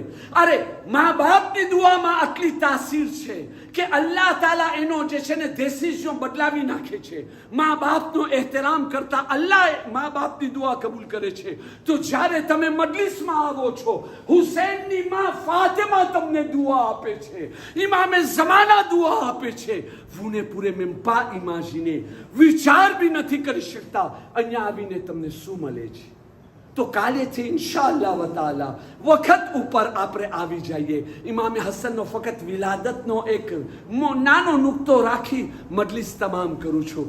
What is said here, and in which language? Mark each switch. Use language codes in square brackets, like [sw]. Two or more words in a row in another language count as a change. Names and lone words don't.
[gu] અરે મા બાપની દુઆમાં આટલી તાસીર છે કે [ar] الله تعالى [gu] એનો જે છે ને દેશીજો બદલાવી નાખે છે. મા બાપનો ehtiram કરતા અલ્લાહ મા બાપની દુઆ કબૂલ કરે છે. તો જ્યારે તમે મજલિસમાં આવો છો, હુસૈનની માં ફાતિમા તમને દુઆ આપે છે, ઇમામે ઝમાના દુઆ આપે છે. [fr] vous ne pourrez même pas imaginer, [gu] વિચાર બી નથી કરી શકતા અહીંયા આવીને તમને શું મળે છે. તો કાલેથી [ar] إن شاء الله تعالى [gu] વખત ઉપર આપણે આવી જઈએ. ઇમામે હસનનો ફક્ત વિલાદતનો એક નાનો નુક્તો રાખી મજલિસ તમામ કરું છું.